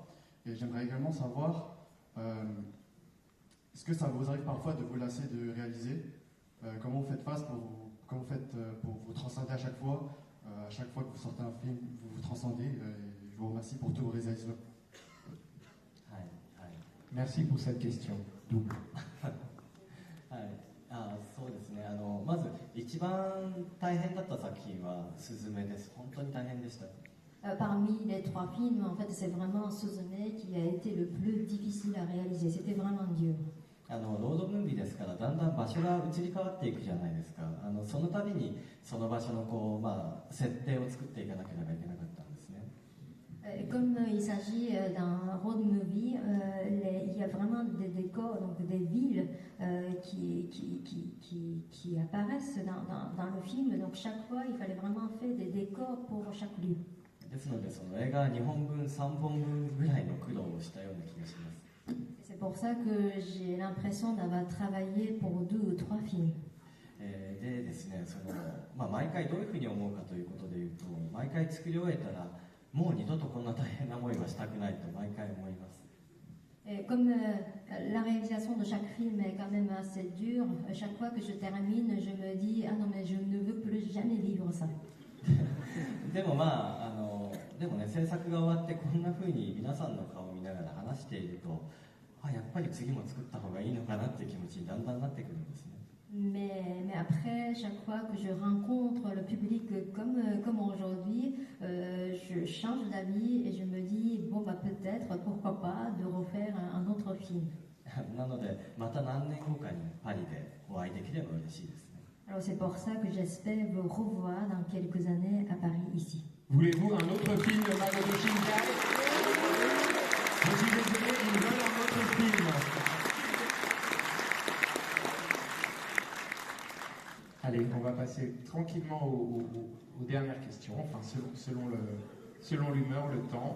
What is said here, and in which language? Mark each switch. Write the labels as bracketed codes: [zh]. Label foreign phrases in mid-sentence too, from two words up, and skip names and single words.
[fr] Et j'aimerais également savoir, est-ce que ça vous arrive parfois de vous lasser de réaliser? Comment vous faites face comment vous faites pour vous transcender à chaque fois que vous sortez un film, vous vous transcendez, et je vous remercie pour tous vos réalisations. Merci pour cette question. Double. [ja] そうですね、まず一番大変だった作品は「すずめ」です。本当に大変でした。 [fr] Parmi les 3 films, en fait, c'est vraiment Suzume qui a été le plus difficile à réaliser. C'était vraiment dur. [ja] ロードムービーですからだんだん場所が移り変わっていくじゃないですか。その度にその場所の設定を作っていかなければいけなかったんですね。 [fr] Comme il s'agit d'un [en] road movie, [fr] il y a vraiment des décors, donc des villes qui apparaissent dans le film. Donc chaque fois, il fallait vraiment faire des décors pour chaque lieu. [ja] ですのでその映画2本分3本分ぐらいの苦労をしたような気がします。 [fr] C'est pour ça que j'ai l'impression d'avoir travaillé pour 2 ou 3 films. [ja] でですね、毎回どういうふうに思うかということでいうと、毎回作り終えたらもう二度とこんな大変な思いはしたくないと毎回思います。 [fr] Et comme la réalisation de chaque film est quand même assez dure, chaque fois que je termine, je me dis ah non mais je ne veux plus jamais vivre ça. [ja] でもでもね、制作が終わってこんなふうに皆さんの顔を見ながら話していると、やっぱり次も作った方がいいのかなっていう気持ちにだんだんなってくるんですね。 [fr] Mais après, chaque fois que je rencontre le public comme aujourd'hui, je change d'avis et je me dis, bon, peut-être, pourquoi pas, de refaire un autre film. [ja] なので、また何年後かにパリでお会いできれば嬉しいですね。 [fr] Alors c'est pour ça que j'espère vous revoir dans quelques années à Paris, ici. Voulez-vous un autre film de Makoto Shinkai? Je suis désolé, ils veulent un autre film. Allez, on va passer tranquillement aux dernières questions, enfin selon l'humeur, le temps.